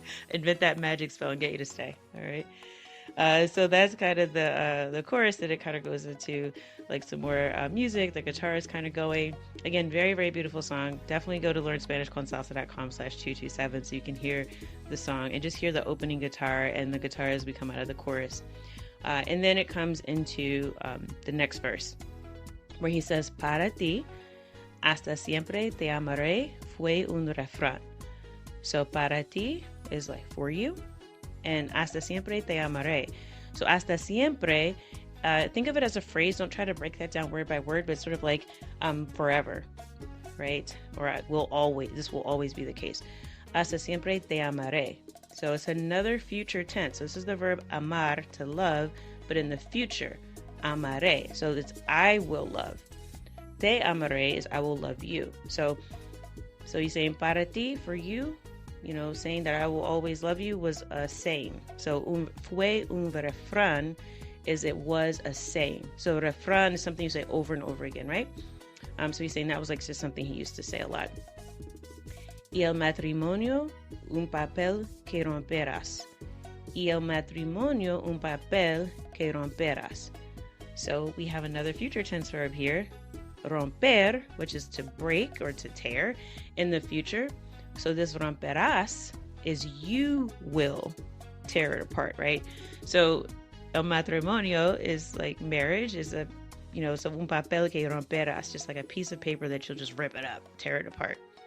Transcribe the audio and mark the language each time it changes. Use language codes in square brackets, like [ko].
[en] Invent that magic spell and get you to stay. All right. So that's kind of the chorus. That it kind of goes into like some more music. The guitar is kind of going. Again, very, very beautiful song. Definitely go to learnspanishconsalsa.com/227 so you can hear the song and just hear the opening guitar and the guitar as we come out of the chorus. And then it comes into the next verse where he says, [es] para ti, hasta siempre te amaré, fue un refrán. [en] So para ti is like for you, and hasta siempre te amaré. So hasta siempre, think of it as a phrase. Don't try to break that down word by word, but it's sort of like forever, right? Or this will always be the case. [es] Hasta siempre te amaré. [en] So it's another future tense. So this is the verb amar, to love, but in the future, amaré. So it's I will love. Te amaré is I will love you. So he's saying para ti, for you, saying that I will always love you was a saying. So fue un refrán is it was a saying. So refrán is something you say over and over again, right? So he's saying that was like just something he used to say a lot. [es] Y el matrimonio, un papel que romperás. Y el matrimonio, un papel que romperás. [en] So we have another future tense verb here, romper, which is to break or to tear in the future. So this romperás is you will tear it apart, right? So el matrimonio is like marriage, is a, so un papel que romperás, just like a piece of paper that you'll just rip it up, tear it apart.